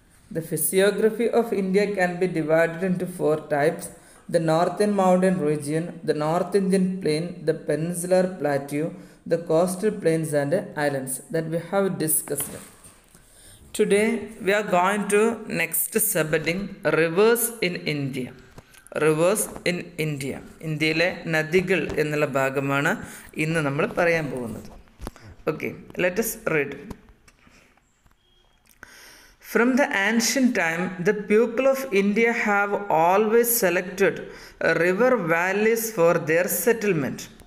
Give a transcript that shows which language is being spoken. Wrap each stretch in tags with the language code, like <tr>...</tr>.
<en>The physiography of India can be divided into four types: the northern mountain region, the North Indian plain, the peninsular plateau, the coastal plains and islands that we have discussed. Today we are going to next subheading rivers in India. Rivers in India.</en> <ml>ഇന്ത്യയിലെ നദികൾ എന്നുള്ള ഭാഗമാണ് ഇന്ന് നമ്മൾ പറയാൻ പോകുന്നത്.</ml> <en>Okay, let us read. From the ancient time, the people of India have always selected river valleys for their settlement.</en>